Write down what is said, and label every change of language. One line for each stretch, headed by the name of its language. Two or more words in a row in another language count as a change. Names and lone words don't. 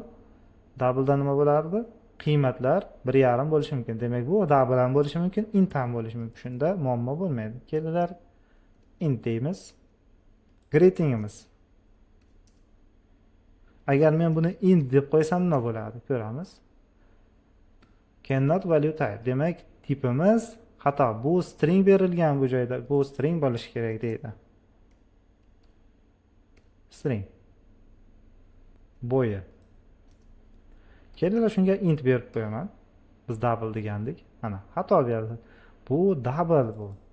Uzbek: Double'da nima bo'lardi? Qiymatlar 1.5 bo'lishi mumkin. Demak, bu double ham bo'lishi mumkin, int ham bo'lishi mumkin. Shunda muammo bo'lmaydi. Kelinglar int deymiz. Greetingimiz. Agar men buni int deb qo'ysam nima bo'ladi? Ko'ramiz.
English: Cannot value type.
Uzbek: Demak, tipimiz xato. Bu string berilgan bu joyda. Bu string bo'lishi kerak deydi. String. Bo'yi. Kelinglar shunga int berib qo'yaman. Biz double degandik. Mana, xato berdi. Bu double bu.